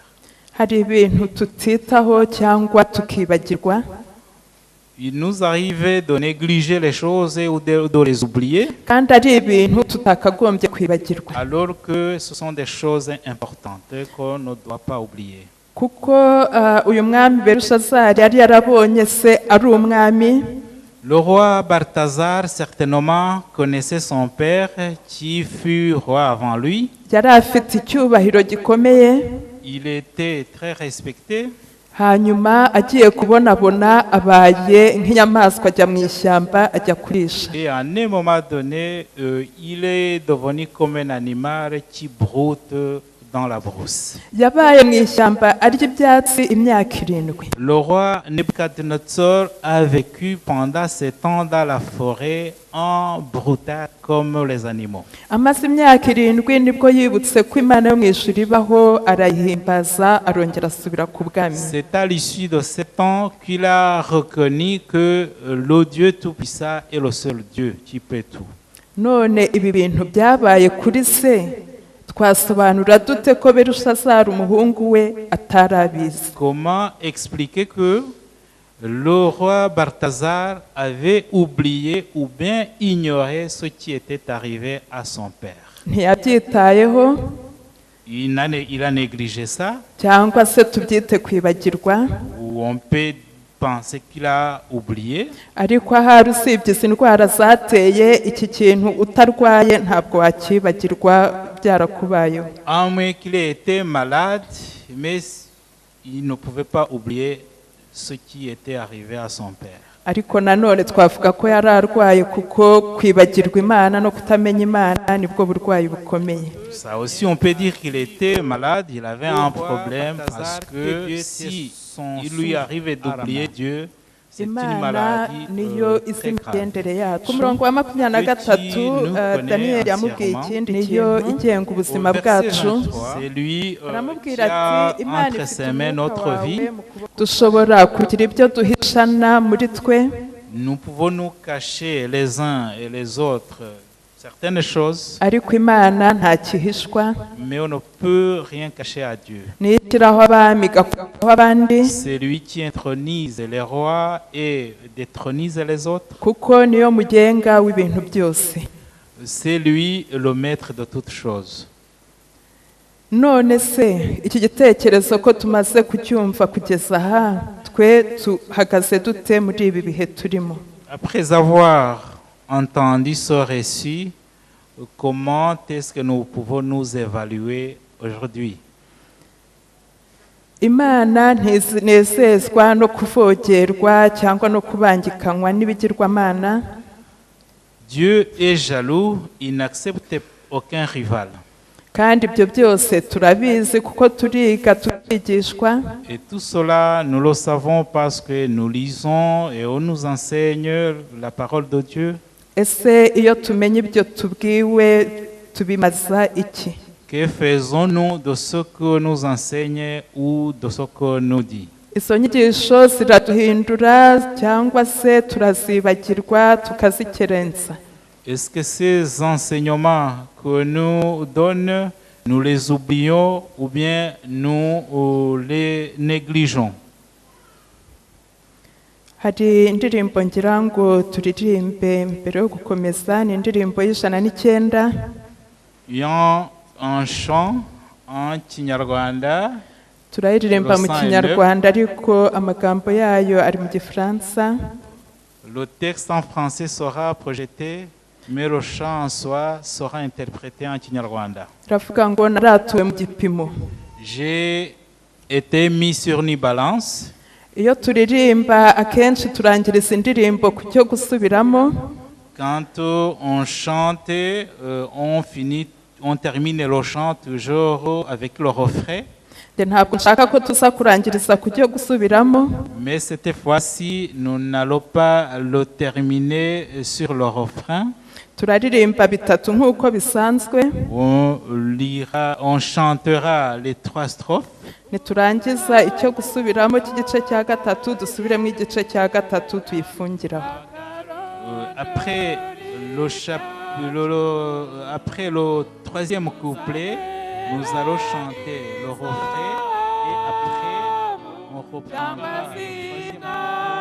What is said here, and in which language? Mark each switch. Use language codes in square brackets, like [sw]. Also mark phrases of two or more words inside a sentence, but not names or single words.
[rw] Hari ibintu tutitaho cyangwa tukibagirwa. [fr] Il nous arrive de négliger les choses ou de les oublier, [rw] kandi ari ibintu tutakagombye kwibagirwa. [fr] Alors que ce sont des choses importantes qu'on ne doit pas oublier. [rw] Kuko uyu mwami Belushazari yari yarabonye se ari umwami. [fr] Le roi Balthazar certainement connaissait son père qui fut roi avant lui. [rw] Yari afite icyubahiro gikomeye. [fr] Il était très respecté. [rw] Hanyuma agiye kubonabona abaye nk'inyamaswa ajya mu ishyamba ajya kurisha. [fr] Et à un moment donné, il est devenu comme un animal qui broute dans la brousse. [rw] Yabaye mu ishyamba arya ibyatsi imyaka 7. [fr] Le roi Nebuchadnezzar a vécu pendant 7 ans dans la forêt en broutant comme les animaux. [rw] Amaze imyaka 7 nibwo yibutse ko Imana yo mu ijuru ibaho, arayihimbaza arongera asubira ku bwami. [fr] C'est à l'issue de 7 ans qu'il a reconnu que le Dieu Tout-Puissant est le seul Dieu qui peut tout. [rw] None ibi bintu byabaye kuri se, twasobanura dute ko Belushazari umuhungu we atarabizi? [fr] Comment expliquer que le roi Balthazar avait oublié ou bien ignoré ce qui était arrivé à son père? [rw] Ntiyabyitayeho [fr] Il a négligé ça, [rw] cyangwa se tubyite kwibagirwa, [fr] ou on peut penser qu'il a oublié. [rw] ariko ahari usibye izi ndwara zateye iki kintu utarwaye ntabwo wakibagirwa byarakubayeho. [fr] À moins qu'il ait été malade, mais il ne pouvait pas oublier ce qui était arrivé à son père. [rw] Ariko nanone twavuga ko yari arwaye, kuko kwibagirwa Imana no kutamenya Imana nibwo burwayi bukomeye. [fr] Ça aussi, on peut dire qu'il était malade, il avait un problème parce que si il lui arrivait d'oublier Dieu, c'est une [rw] Imana [fr] maladie [rw] niyo izi [fr] très grave. [rw] imigendere yacu. Ku murongo wa 23 Daniyeli yamubwiye ikindi niyo igenga ubuzima bwacu. [fr] C'est lui qui [rw] Aramubwira [fr] a [rw] ati Imana [fr] entre [rw] ifite [fr] ses mains notre [rw] umwuka [fr] vie. [rw] wawe mu kuboko. Dushobora kugira ibyo duhishana muri twe, [fr] Nous pouvons nous cacher les uns et les autres certaines choses, [rw] ariko Imana nta kihishwa. [fr] mais on ne peut rien cacher à Dieu. [rw] Nitiraho abami igakuraho abandi, [fr] C'est lui qui intronise les rois et détronise les autres. [rw] kuko niyo mugenga w'ibintu byose. [fr] C'est lui le maître de toutes choses. [rw] None se iki gitekerezo ko tumaze kucyumva kugeza aha, twe tuhagaze dute muri ibi bihe turimo? [fr] Après avoir entendu ce récit, comment est-ce que nous pouvons nous évaluer aujourd'hui? [rw] Imana ntizinezezwa no kuvogerwa cyangwa no kubangikanywa n'ibigirwamana. [fr] Dieu est jaloux, il n'accepte aucun rival. [rw] Kandi ibyo byose turabizi kuko turiga turigishwa. [fr] Et tout cela, nous le savons parce que nous lisons et on nous enseigne la parole de Dieu. [rw] Ese iyo tumenye ibyo tubwiwe tubimaza iki? [fr] Que faisons-nous de ce que nous enseigne ou de ce que nous dit? [rw] Izo nyigisho ziraduhindura cyangwa se turazibagirwa tukazikerensa? [fr] Est-ce que ces enseignements que nous donnent, nous les oublions ou bien nous les négligeons? [rw] hari indirimbo ngira ngo turirimbe mbere yo gukomeza, ni indirimbo y'109. [fr] Un chant en Kinyarwanda. [rw] turayiririmba mu Kinyarwanda ariko amagambo yayo ari mu Gifaransa. [fr] Le texte en français sera projeté, mais le chant en soi sera interprété en Kinyarwanda. [rw] Ravuga ngo naratuwe mu gipimo. [fr] J'ai été mis sur une balance. [rw] Iyo turirimba akenshi turangiriza indirimbo ku cyo gusubiramo. [fr] Quand on chante, on termine le chant toujours avec le refrain. [rw] Ntabwo nshaka ko tuza kurangiriza ku cyo gusubiramo. [fr] Mais cette fois-ci, nous n'allons pas le terminer sur le refrain. [rw] Turaririmba bitatu nk'uko bisanzwe. [fr] On chantera les 3 strophes. [rw] Niturangiza icyo gusubiramo cy'igice cya gatatu dusubiremo igice cya gatatu tuyifungiraho. [fr] Après le 3e couplet, nous allons chanter le refrain et après on reprendra le 3e couplet.